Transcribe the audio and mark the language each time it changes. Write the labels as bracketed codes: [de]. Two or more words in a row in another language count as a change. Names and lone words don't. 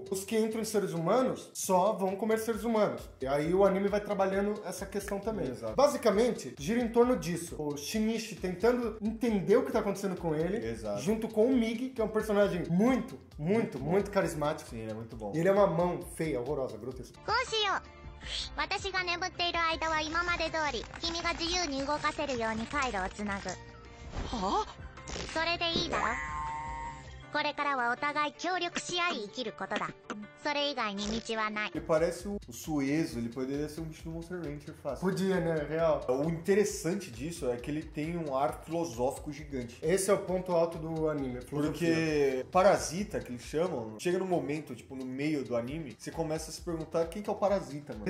[pt] Os que entram em seres humanos só vão comer seres humanos. E aí o anime vai trabalhando essa questão também. Exato. Basicamente, gira em torno disso. O Shinichi tentando entender o que tá acontecendo com ele, Exato. junto com o Migi, que é um personagem muito carismático. Sim, ele é muito bom. E ele é uma mão feia, horrorosa, grotesca. [ja] こうしよう私が眠っている間は今まで通り君が自由に動かせるように回路をつなぐはあそれでいいだろこれからはお互い協力し合い生きることだそれ以外に道はない [pt] Ele parece o Suezo, ele poderia ser um bicho do Monster Rancher fácil. Podia, né? Real. O interessante disso é que ele tem um ar filosófico gigante. Esse é o ponto alto do anime. Filosofia. Porque Parasita, que eles chamam, chega no momento, tipo, no meio do anime, você começa a se perguntar quem que é o Parasita, mano.